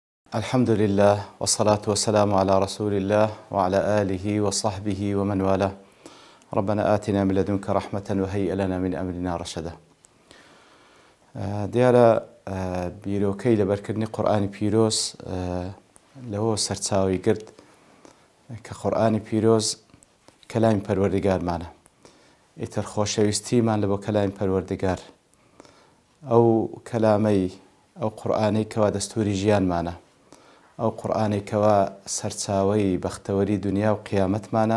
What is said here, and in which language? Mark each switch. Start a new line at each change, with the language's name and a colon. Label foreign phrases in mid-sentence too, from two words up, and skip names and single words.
Arabic: الحمد لله والصلاة والسلام على رسول الله وعلى آله وصحبه ومن والاه. ربنا آتنا من لدنك رحمة وهيئ لنا من أمرنا رشدا.
Central Kurdish: دیارە بیرۆکەی لەبەرکردنی قورئانی پیرۆز لەوە سەرچاوی گرت کە قورئانی پیرۆز کەلامی پەروەردگارمانە. ئیتر خۆشەویستیمان لە بۆ کەلامی پەروەردگار، ئەو کەلامەی ئەو قورئانەی کەوا دەستوری ژیانمانە، ئەو قورئانەی کەوا سەرچاوەی بەختەوەری دنیا و قیامەتمانە.